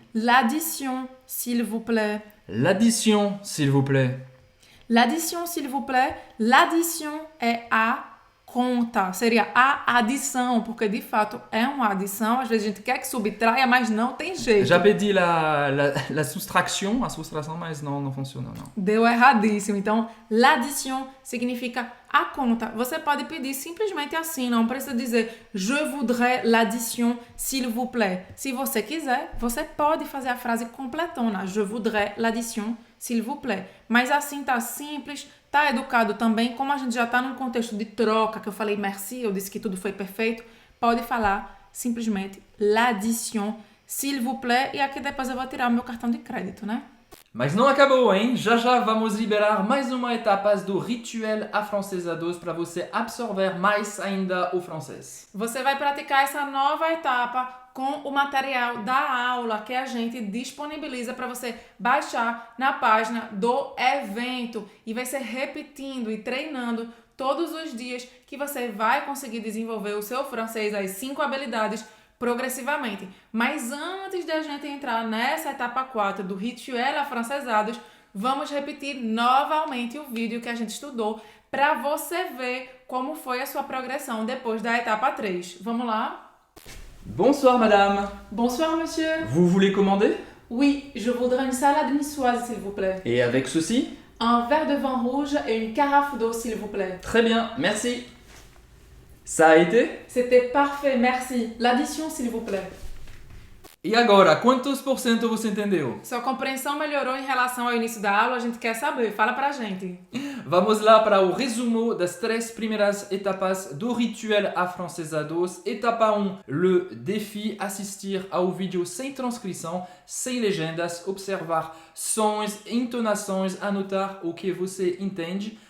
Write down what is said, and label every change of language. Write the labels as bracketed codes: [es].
[fr] L'addition, s'il vous plaît. l'addition, s'il vous plaît. L'addition, s'il vous plaît. [pt] L'addition é a conta. Seria a adição, porque de fato é uma adição. Às vezes a gente quer que subtraia, mas não tem jeito. Já pedi la soustraction, a soustração, mas não funciona, não. Deu erradíssimo. Então, l'addition significa a conta. Você pode pedir simplesmente assim, não precisa dizer [fr] je voudrais l'addition, s'il vous plaît. [pt] Se você quiser, você pode fazer a frase completona. [fr] Je voudrais l'addition, s'il vous plaît. [pt] Mas assim tá simples, tá educado também. Como a gente já tá num contexto de troca, que eu falei merci, eu disse que tudo foi perfeito, pode falar simplesmente [fr] l'addition, s'il vous plaît. [pt] E aqui depois eu vou tirar o meu cartão de crédito, né? Mas não acabou, hein? Já já vamos liberar mais uma etapa do Rituel Afrancesados para você absorver mais ainda o francês. Você vai praticar essa nova etapa com o material da aula que a gente disponibiliza para você baixar na página do evento e vai ser repetindo e treinando todos os dias que você vai conseguir desenvolver o seu francês, as 5 habilidades progressivamente. Mas antes de a gente entrar nessa etapa 4 do Rituel Afrancesados, vamos repetir novamente o vídeo que a gente estudou para você ver como foi a sua progressão depois da etapa 3. Vamos lá? [fr] Bonsoir madame. Bonsoir monsieur. Vous voulez commander? Oui, je voudrais une salade niçoise s'il vous plaît. Et avec ceci? Un verre de vin rouge et une carafe d'eau s'il vous plaît. Très bien, merci. Ça a été? C'était parfait, merci. L'addition s'il vous plaît. [pt] E agora, quantos por cento você entendeu? Sua compreensão melhorou em relação ao início da aula? A gente quer saber. Fala pra gente. Vamos lá para o resumo das 3 primeiras etapas do Rituel Afrancesados. Etapa 1, le défi, assistir ao vídeo sem transcrição, sem legendas, observar sons, entonações, anotar o que você entende.